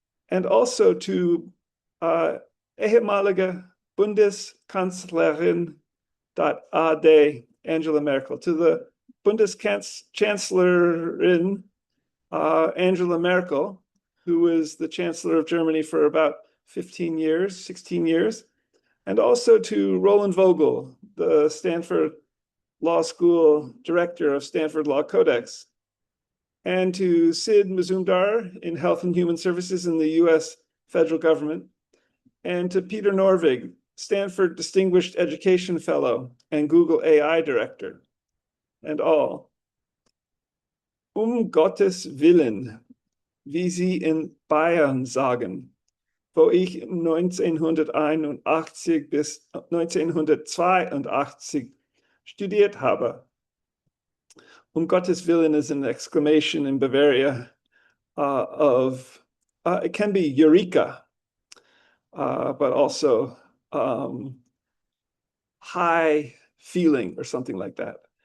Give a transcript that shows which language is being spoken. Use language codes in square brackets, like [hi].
[en] and also to [de] ehemalige Bundeskanzlerin.ad, [en] Angela Merkel, to the Bundeskanzlerin Angela Merkel, who was the Chancellor of Germany for about 15 years, 16 years, and also to Roland Vogel, the Stanford Law School director of Stanford Law Codex, and to Sid Mazumdar in Health and Human Services in the US federal government, and to Peter Norvig, Stanford Distinguished Education Fellow and Google AI Director, and all. [de] Gottes Willen, wie Sie in Bayern sagen, wo ich 1981 bis 1982 studiert habe. [en] Gottes Willen is an exclamation in Bavaria it can be Eureka, but also high feeling or something like that.